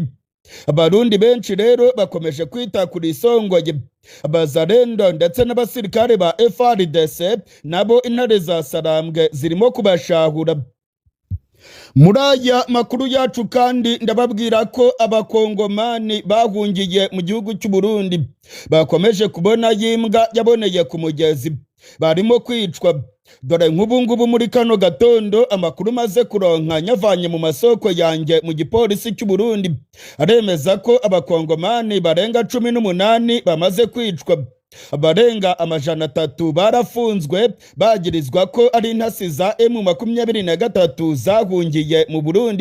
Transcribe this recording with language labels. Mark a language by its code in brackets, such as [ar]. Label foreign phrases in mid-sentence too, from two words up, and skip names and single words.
[rw] Abarundi benshi rero bakomeje kwita kuri Songoye, abazarendo ndetse n'abasirikare ba FARDC nabo intare za Sarambwe zirimo kubashahura. Muri aya makuru yacu kandi ndababwira ko abakongomani bahungiye mu gihugu cy'u Burundi bakomeje kubona yimbwa yaboneye ku mugezi, barimo kwicwa. Dore nk'ubungubu muri kano gatondo amakuru maze kuronka nyavanye mu masoko yanjye mu gipolisi cy'u Burundi aremeza ko abakongomani barenga 18 bamaze kwicwa. Abarenga 300 barafunzwe bagirizwa ko ari intasi za M23 zahungiye mu Burundi.